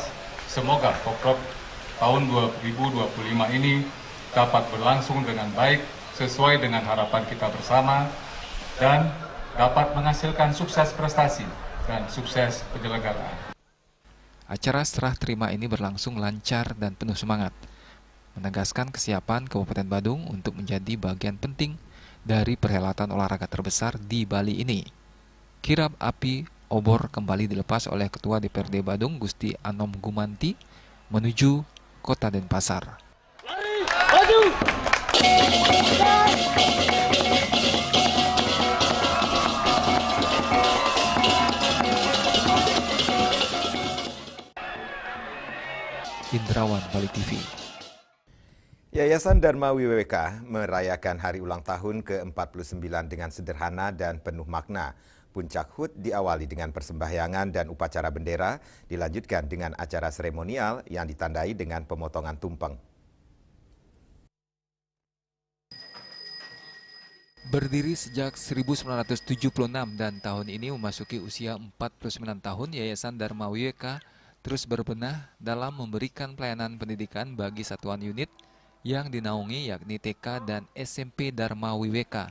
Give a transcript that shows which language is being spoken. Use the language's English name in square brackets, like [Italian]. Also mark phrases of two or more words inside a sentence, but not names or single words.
[Indonesian] Semoga Porprov tahun 2025 ini dapat berlangsung dengan baik sesuai dengan harapan kita bersama dan dapat menghasilkan sukses prestasi dan sukses penyelenggaraan. Acara serah terima ini berlangsung lancar dan penuh semangat, menegaskan kesiapan Kabupaten Badung untuk menjadi bagian penting dari perhelatan olahraga terbesar di Bali ini. Kirap api obor kembali dilepas oleh Ketua DPRD Badung Gusti Anom Gumanti menuju Kota Denpasar. Maju! Indrawan, Bali TV. Yayasan Dharma WWK merayakan hari ulang tahun ke-49 dengan sederhana dan penuh makna. Puncak HUT diawali dengan persembahyangan dan upacara bendera, dilanjutkan dengan acara seremonial yang ditandai dengan pemotongan tumpeng. Berdiri sejak 1976 dan tahun ini memasuki usia 49 tahun, Yayasan Dharma WWK terus berbenah dalam memberikan pelayanan pendidikan bagi satuan unit yang dinaungi yakni TK dan SMP Dharma WWK.